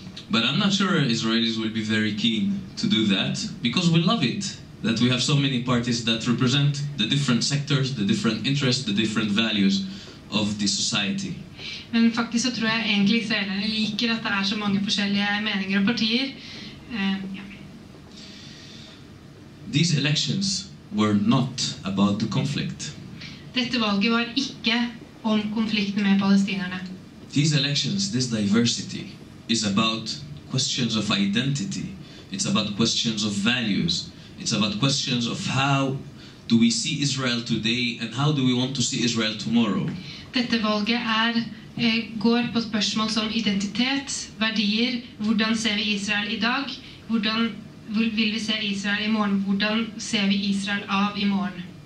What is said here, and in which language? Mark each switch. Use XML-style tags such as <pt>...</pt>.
<en>But I'm not sure Israelis will be very keen to do that because we love it that we have so many parties that represent the different sectors, the different interests, the different values of the society.</en> <no>Men faktisk så tror jeg egentlig israelerne liker at det så mange forskjellige meninger og partier. Ja.</no> <en>These elections were not about the conflict.</en> <no>Dette valget var ikke om konflikten med palestinerne.</no> <en>These elections, this diversity, is about questions of identity. It's about questions of values. It's about questions of how do we see Israel today and how do we want to see Israel tomorrow.</en> <no>Dette valget går på spørsmål som identitet, verdier, hvordan ser vi Israel i dag, hvordan vil vi se Israel i morgen, hvordan ser vi Israel av i morgen.</no>